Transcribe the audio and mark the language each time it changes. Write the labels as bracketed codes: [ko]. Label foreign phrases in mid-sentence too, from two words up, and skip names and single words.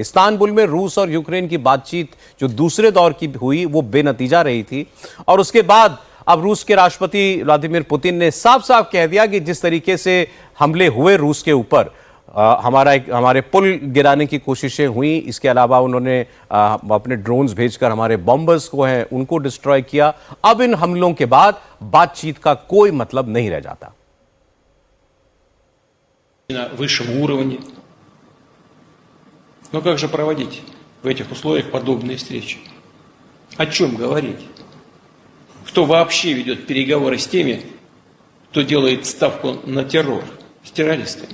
[hi] इस्तांबुल में रूस और यूक्रेन की बातचीत जो दूसरे दौर की हुई वो बेनतीजा रही थी, और उसके बाद अब रूस के राष्ट्रपति व्लादिमीर पुतिन ने साफ साफ कह दिया कि जिस तरीके से हमले हुए रूस के ऊपर, हमारे पुल गिराने की कोशिशें हुई, इसके अलावा उन्होंने अपने ड्रोन्स भेजकर हमारे बॉम्बर्स को हैं उनको डिस्ट्रॉय किया। अब इन हमलों के बाद बातचीत का कोई मतलब नहीं रह जाता। [ru] На высшем уровне. Но как же проводить в этих условиях подобные встречи? О чем говорить? кто вообще ведет переговоры с теми, кто делает ставку на террор, с террористами.